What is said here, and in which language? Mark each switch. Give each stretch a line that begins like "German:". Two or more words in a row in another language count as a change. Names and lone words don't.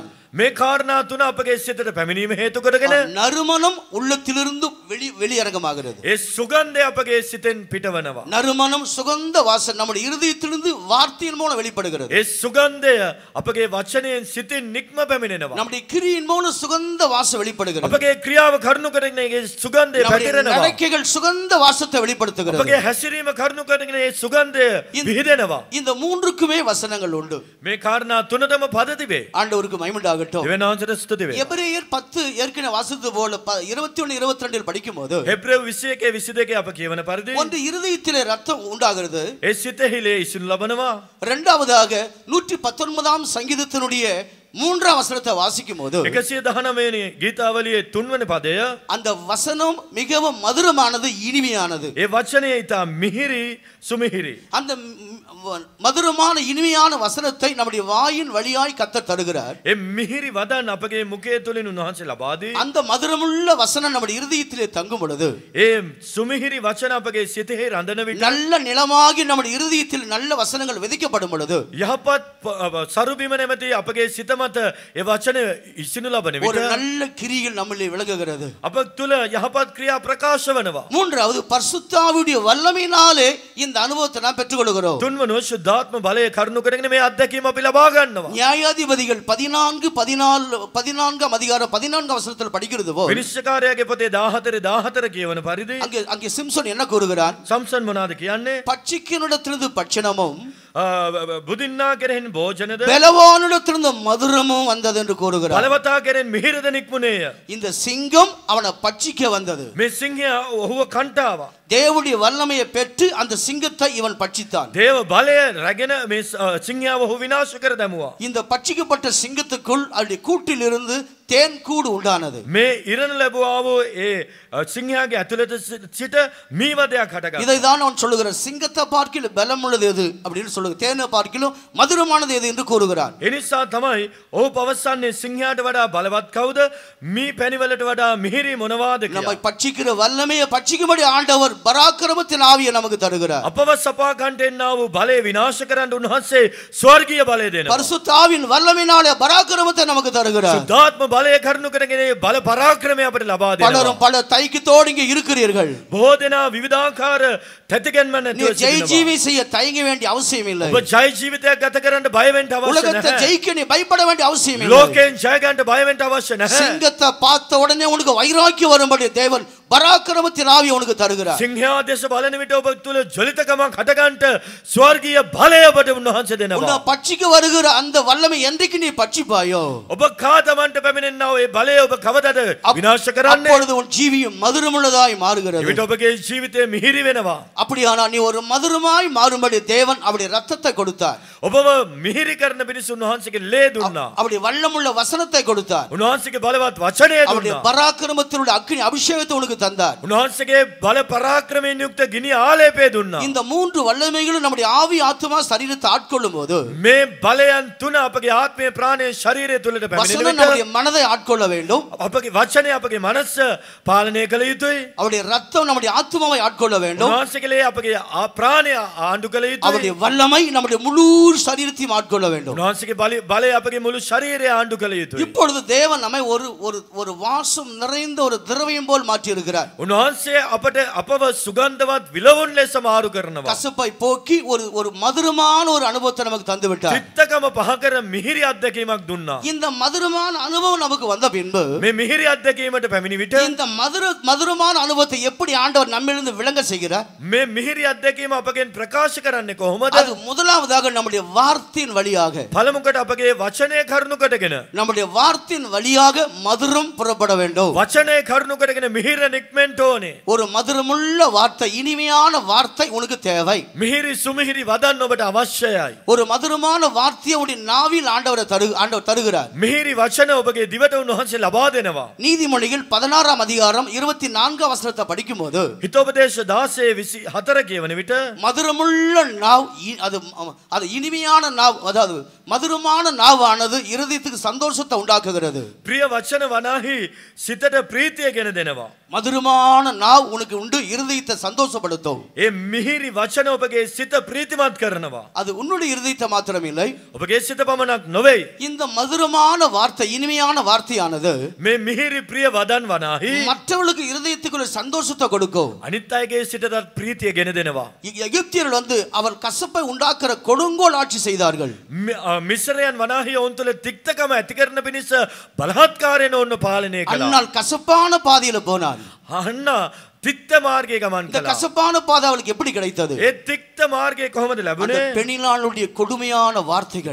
Sinhala: මේ කාරණා තුන අපගේ සිතට පැමිණීම හේතු කරගෙන
Tamil: நறுமணம் உள்ளத்திலிருந்து வெளியரங்கமாகிறது
Sinhala: ඒ සුගන්ධය අපගේ සිතෙන් පිටවනවා
Tamil: நறுமணம் சுகந்த வாசம் நம்முடைய இருதயத்திலிருந்து வார்த்தையின் மூலம் வெளிப்படுகிறது
Sinhala: ඒ සුගන්ධය අපගේ වචනයෙන් සිතින් නික්ම පැමිණෙනවා
Tamil: நம்முடைய கிரியின் மூலம் சுகந்த வாசம் வெளிப்படுகிறது
Sinhala: අපගේ ක්‍රියාව කරුණු කරගෙන ඒ සුගන්ධය
Tamil: நம்முடைய
Sinhala: පැතිරෙනවා
Tamil: நடக்கைகள் சுகந்த வாசத்தை வெளிப்படுத்துகிறது
Sinhala: අපගේ හැසිරීම කරුණු කරගෙන ඒ සුගන්ධය විහිදෙනවා
Tamil: இந்த மூன்றுக்குமே வசனங்கள் உண்டு
Sinhala: මේ කාරණා තුනටම පද තිබේ
Tamil: ஆண்டவருக்கு மகிமை உண்டாகட்டும்.
Sinhala: දෙවියන් වහන්සේට ස්තුති වේ.
Tamil: எபிரேயர் 10 ஏற்கனவே வாசித்தது போல 21 22 படிக்கும்போது
Sinhala: හෙබ්‍රේව 21 22 අප කියවන පරිදි
Tamil: ஒன்று இருதயத்திலே ரத்தம் உண்டாகிறது.
Sinhala: ඒ සිතෙහිලේ ඉසිනු ලබනවා.
Tamil: இரண்டாவதாக 119ஆம் சங்கீதத்தினுடைய 3ஆம் வசனத்தை வாசிக்கும் போது
Sinhala: 119 වෙනි ගීතාවලියේ 3 වෙනි පදය
Tamil: அந்த வசனம் மிகவும் மதுரமானது, இனிமையானது.
Sinhala: ඒ වචනය ඊට මිහිරි සුමිහිරි.
Tamil: அந்த மதுரமான இனிமையான வசனத்தை நம்முடைய வாயின் வழியாய் கர்த்தர் தருகிறார்.
Sinhala: ඒ මිහිරි වදන් අපගේ මුඛය තුලින් උන්වහන්සේ ලබා දී
Tamil: அந்த மதுரமுள்ள வசனம் நம்முடைய இருதயத்திலே தங்கும் பொழுது
Sinhala: ඒ සුමිහිරි වචන අපගේ සිතෙහි රඳන විට
Tamil: நல்ல நிலமாகி நம்முடைய இருதயத்தில் நல்ல வசனங்கள் விதைக்கப்படும் பொழுது
Sinhala: යහපත් සරුබිම නැමැති අපගේ සිත මත ඒ වචන ඉසිනු ලබන
Tamil: ஒரு
Sinhala: විට
Tamil: நல்ல கிரியில் நம்மளே விளங்குகிறது.
Sinhala: අප තුල යහපත් ක්‍රියා ප්‍රකාශ වෙනවා.
Tamil: மூன்றாவது பரிசுத்த ஆவியுடைய வல்லமையினாலே இந்த அனுபவத்தை நாம் பெற்றுக்கொள்கிறோம்.
Sinhala: තුන්වනුව ශුද්ධාත්ම බලය කරුණු කරගෙන මේ අත්දැකීම අපි ලබා ගන්නවා.
Tamil: நியாயாதிபதிகள் 14 அதிகாரம் 14 வசனத்தில் படிக்கிறது போல்
Sinhala: විනිශ්චයකාරයාගේ පොතේ 14 කියවන පරිදි
Tamil: அங்கே சிம்சோன் என்ன கூறுகிறான்?
Sinhala: සම්සන් මොනවාද කියන්නේ?
Tamil: பட்சிக்கினிடத்திலிருந்து பட்சணமும்
Sinhala: බුදින්නා කෙරෙහින් භෝජනද
Tamil: பலவானிடத்திலிருந்து மதுரமும் வந்தது என்று கூறுகிறார்.
Sinhala: බලවතා කෙරෙන් මිහිරද නික්මුණේය.
Tamil: இந்த சிங்கம் அவனை பட்சிக்க வந்தது.
Sinhala: මේ සිංහයා ඔහුව කන්ටාවා.
Tamil: தேவனுடைய வல்லமையை பெற்று அந்த சிங்கத்தை இவன் பட்சித்தான்.
Sinhala: දේව බලය රැගෙන මේ සිංහයාව ඔහු විනාශ කර දැමුවා.
Tamil: இந்த பட்சிக்கப்பட்ட சிங்கத்துக்குள் அவருடைய கூட்டில் இருந்து தேன் கூடு உண்டானது.
Sinhala: මේ ඉරණ ලැබුවා වූ ඒ සිංහයාගේ ඇතුළත සිට මීවදයක් හටගත්තා.
Tamil: இதைதான் அவன் சொல்லுகிறார். சிங்கத்தை பார்க்கிலும் பலம் உள்ளது எது அப்படின்னு சொல்லுங்க, தேனை பார்க்கிலும் மதுரமானது எது என்று கூறுகிறான்.
Sinhala: ඒ නිසා තමයි ඔහු පවසන්නේ සිංහයාට වඩා බලවත් කවුද? මී පැණිවලට වඩා මිහිරි මොනවාද
Tamil: நம்மை
Sinhala: කියලා.
Tamil: பட்சிக்கிற வல்லமையை பட்சிக்கும்படி ஆண்டவர் பராக்கிரமத்தின் ஆவியை நமக்கு தருகிறார்.
Sinhala: අපව සපා ගන්නට එන්නා වූ බලය විනාශ කරන්න උන්වහන්සේ ස්වර්ගීය බලය දෙනවා.
Tamil: பரிசுத்த ஆவியின் வல்லமையினாலே பராக்கிரமத்தை நமக்கு தருகிறார்.
Sinhala: සුද්ධාත්ම බලය කරුණු කරගෙන ඒ බල පරාක්‍රමය අපට ලබා දෙනවා.
Tamil: பலரும் பல தைக்கத்தோடு இங்கே இருக்கிறீர்கள்.
Sinhala: බොහෝ දෙනා විවිධාකාර තැතිගැන්ම
Tamil: நீ
Sinhala: නැතුව
Tamil: ஜெய
Sinhala: සිටිනවා.
Tamil: ஜீவி செய்ய தயங்க வேண்டிய அவசியம் இல்லை.
Sinhala: ඔබ ජය ජීවිතයක් ගත කරන්න බය වෙන්න අවශ්‍ය
Tamil: உலகத்தை
Sinhala: නැහැ.
Tamil: ஜெயிக்க நீ பயப்பட வேண்டிய அவசியம் இல்லை.
Sinhala: ලෝකයෙන් ජය ගන්නට බය වෙන්න අවශ්‍ය නැහැ.
Tamil: சிங்கத்தை பார்த்த உடனே உனக்கு வைராக்கியம் வரும்படி தேவன் பராக்கிரமத்தின் ஆவியை உனக்கு தருகிறார்.
Sinhala: සිංහයා දෙස බලන විට ඔබ තුල ජලිතකමක් හට ගන්නට ස්වර්ගීය බලය ඔබට උන්වහන්සේ
Tamil: உன்னை
Sinhala: දෙනවා.
Tamil: பட்சிக்க வருகிற அந்த வல்லமை என்றைக்கு நீ பட்சிப்பாயோ
Sinhala: ඔබ කාදමන්ට පැමිණෙනා වූ ඒ බලය ඔබ කවදද විනාශ කරන්නේ?
Tamil: அப்பொழுது உன் ஜீவியம் மதுரமுள்ளதாய் மாறுகிறது.
Sinhala: විට ඔබගේ ජීවිතය මිහිරි වෙනවා.
Tamil: அப்படியானால் நீ ஒரு மதுரமாய் மாறும்படி தேவன் அவருடைய ரத்தத்தை கொடுத்தார்.
Sinhala: ඔබව මිහිරි කරන පිණිස උන්වහන්සේගේ ලේ දුන්නා.
Tamil: அவருடைய வல்லமுள்ள வசனத்தை கொடுத்தார்.
Sinhala: උන්වහන්සේගේ බලවත් වචනය
Tamil: அவருடைய
Sinhala: දුන්නා.
Tamil: பராக்கிரமத்தினுடைய அக்கினி அபிஷேகத்தை உனக்கு தந்தார்.
Sinhala: උන්වහන්සේගේ බල පරාක්‍රමයෙන් යුක්ත ගිනි ආලේපය දුන්නා.
Tamil: இந்த மூன்று வல்லமைகளும் நம்முடைய ஆவி ஆத்துமா சரீரத்தை ஆட்கொள்ளும் போது
Sinhala: මේ බලයන් තුන අපගේ ආත්මය ප්‍රාණය ශරීරය තුලට පැමිණෙන
Tamil: வசனம்
Sinhala: විට
Tamil: நம்முடைய மனதை ஆட்கொள்ள வேண்டும்.
Sinhala: අපගේ වචනය අපගේ මනස පාලනය කළ යුතුයි.
Tamil: அவருடைய ரத்தம் நம்முடைய ஆத்துமாவை ஆட்கொள்ள வேண்டும்.
Sinhala: උන්වහන්සේගේ ලේ අපගේ ප්‍රාණය ආණ්ඩු කළ යුතුයි.
Tamil: அவருடைய வல்லமை நம்முடைய முழு சரீரத்தையும் ஆட்கொள்ள வேண்டும்.
Sinhala: උන්වහන්සේගේ බලය අපගේ මුළු ශරීරය ආණ්ඩු කළ යුතුයි.
Tamil: இப்பொழுது தேவன் நம்மை ஒரு ஒரு ஒரு வாசம் நிறைந்த ஒரு திரவியம் போல் மாற்றி இருக்கிறார்.
Sinhala: උන්වහන්සේ අපව සුගන්ධවත් විලවුන් ලෙස මාරු කරනවා.
Tamil: கசப்பை போக்கி ஒரு ஒரு மதுரமான ஒரு அனுபவத்தை நமக்கு தந்து விட்டார்.
Sinhala: චිත්තකම පහ කර මිහිරි අත්දැකීමක් දුන්නා.
Tamil: இந்த மதுரமான அனுபவம் நமக்கு வந்த பின்பு
Sinhala: මේ මිහිරි අත්දැකීමට පැමිණි විට
Tamil: இந்த மதுரமான அனுபவத்தை எப்படி ஆண்டவர் நம்மிலிருந்து விளங்க செய்கிறார்?
Sinhala: මේ මිහිරි අත්දැකීම අපගෙන් ප්‍රකාශ කරන්නේ කොහොමද?
Tamil: அது முதலாவதாக நம்முடைய வார்த்தையின் வழியாக
Sinhala: පළමුවට අපගේ වචනය කරුණු කොටගෙන
Tamil: நம்முடைய வார்த்தையின் வழியாக மதுரம் புறப்பட வேண்டும்.
Sinhala: වචනය කරුණු කොටගෙන මිහිර නික්මෙන්ට ඕනේ.
Tamil: ஒரு மதுரமுள்ள வார்த்தை, இனிமையான வார்த்தை உனக்கு தேவை.
Sinhala: මිහිරි සුමිහිරි වදන් ඔබට අවශ්‍යයි.
Tamil: ஒரு மதுரமான வார்த்தையை உடைய நாவில் ஆண்டவர் தருகிறார்.
Sinhala: මිහිරි වචන ඔබගේ දිවට උන්වහන්සේ ලබා දෙනවා.
Tamil: நீதிமொழிகள் 16ஆம் அதிகாரம் 24ஆம் வசனத்தை படிக்கும்போது
Sinhala: හිතෝපදේශ 16:24 කියවන විට
Tamil: மதுரமுள்ள நாவ் அது இனிமையான நாவ், அதாவது மதுரமான நாவானது இருதயத்துக்கு சந்தோஷத்தை உண்டாக்குகிறது.
Sinhala: ප්‍රිය වචන වනාහි සිතට ප්‍රීතිය ගෙන දෙනවා.
Tamil: மதுரமான நாவ் உனக்கு உண்டு, இருதயத்தை சந்தோஷப்படுத்தும்.
Sinhala: ඒ මිහිරි වචන ඔබගේ සිත ප්‍රීතිමත් කරනවා.
Tamil: அது உன்னுடைய இருதயத்தை மாத்திரமில்லை,
Sinhala: ඔබගේ සිත පමණක් නොවේ.
Tamil: இந்த மதுரமான வார்த்தை, இனிமையான வார்த்தையானது
Sinhala: මේ මිහිරි ප්‍රිය වදන් වනාහි
Tamil: மற்றவர்களுக்கு இருதயத்துக்குள்ள சந்தோஷத்தை கொடுக்கும்.
Sinhala: අනිත් අයගේ සිතටත් ප්‍රීතිය ගෙන දෙනවා.
Tamil: எகிப்தியர்கள் அவர் கசப்பை உண்டாக்குற கொடுங்கோல் ஆட்சி செய்தார்கள்.
Sinhala: මිස්රයන් වනාහි ඔවුන් තුළ තික්තකම ඇති කරන පිණිස බලහත්කාරයෙන් ඔවුන් පාලනය කළා.
Tamil: அன்னால் கசப்பான பாதையில போனான்.
Sinhala: අන්න තික්ත මාර්ගයේ ගමන්
Tamil: இந்த
Sinhala: කළා.
Tamil: கசப்பான பாதை அவளுக்கு எப்படி கிடைத்தது?
Sinhala: ඒ තික්ත මාර්ගය කොහොමද
Tamil: அந்த
Sinhala: ලැබුණේ?
Tamil: பெண்ணிலாளுடைய கொடுமையான வார்த்தைகள்.